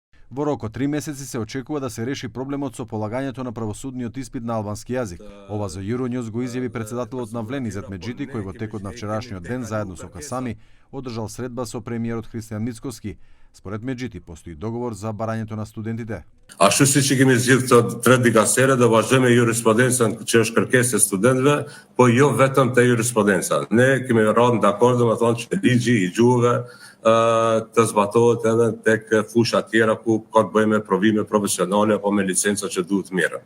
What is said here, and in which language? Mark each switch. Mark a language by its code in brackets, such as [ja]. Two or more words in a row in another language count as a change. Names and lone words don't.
[mk] Во рок од 3 месеци се очекува да се реши проблемот со полагањето на правосудниот испит на албански јазик. Ова за Euronews го изјави председателот на Влен Изет Меджити, кој во текот на вчерашниот ден заедно со Касами одржал средба со премиерот Христијан Мицкоски. Според Меджити постои договор за барањето на студентите. [sq] Ashtu siç kemi zgjidhur këto 3 dikasere, do vazhdojmë me jurisprudencën që është kërkesë e studentëve, po jo vetëm te jurisprudenca. Ne kemi rënë dakord, domethënë që ligji i gjuhëve të zbatohet edhe tek fusha tjera ku ka të bëjë me provime profesionale apo me licenca që duhet mirë.